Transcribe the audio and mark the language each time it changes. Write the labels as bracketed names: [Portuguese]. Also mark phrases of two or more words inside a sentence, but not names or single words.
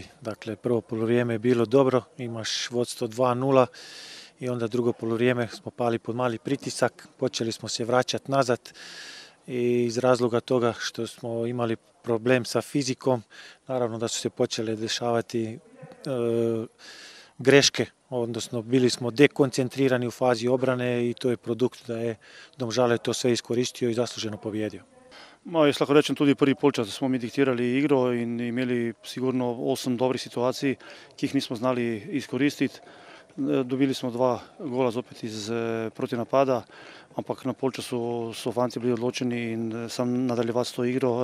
[Croatian] Dakle, prvo polovrijeme je bilo dobro, imaš vodstvo 2-0 i onda drugo polovrijeme smo pali pod mali pritisak, počeli smo se vraćati nazad i iz razloga toga što smo imali problem sa fizikom, naravno da su se počele dešavati greške, odnosno bili smo dekoncentrirani u fazi obrane i to je produkt da je Domžale to sve iskoristio i zasluženo pobjedio. [Slovenian] Jaz lahko rečem tudi prvi polčas, da smo mi diktirali igro in imeli sigurno 8 dobrih situacij, ki jih nismo znali izkoristiti. dobili smo 2 gola zopet iz protinapada, ampak na polčasu so fanti bili odločeni in sam nadaljevati s to igro.